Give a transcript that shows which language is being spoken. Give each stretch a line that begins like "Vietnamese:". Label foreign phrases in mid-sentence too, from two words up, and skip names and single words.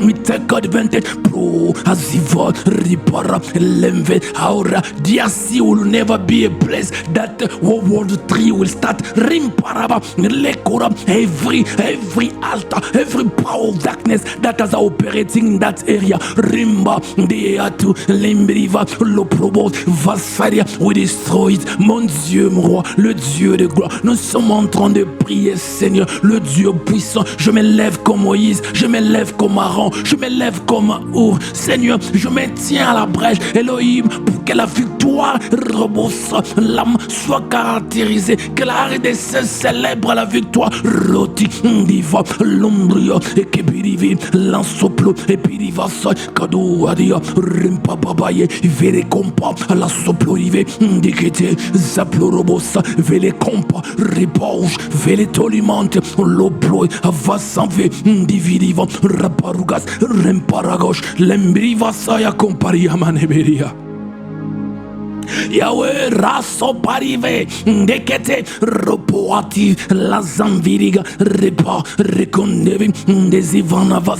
English: Bro, Aziva, Ripara, Lemve, Aura, DRC will never be a place that World War III will start. Rimparaba, Lekora, every altar, every power of darkness that is operating in that area. Rimba, Deatu, Lembriva, Loprobos, Vassaria, we destroy it.
French: Mon Dieu, mon roi, le Dieu de gloire. Nous sommes en train de prier, Seigneur, le Dieu puissant. Je me lève comme Moïse, je me lève comme Aaron, je me lève comme Our. Seigneur, je me tiens à la brèche, Elohim, pour que la victoire rebousse, l'âme soit caractérisée, que la RDC célèbre la victoire. Roti, Diva, Lombrio, et Kebirivi, Lansoplo, et Piriva, Kado, Adia, Rimpa, Babaye, Vere Compa, la Soplorive, Dikete, Zaplorobosa, Vele Compa, Ripauge, Vele Tolimante, Loploy, Avasanve, Dividiva, Raparugas, Remparagos, Lembriva, Saya Comparia Maneberia. Yahweh, raso parive, dekete, ropoati, la zanviriga, repa, recondevi, desivanavas,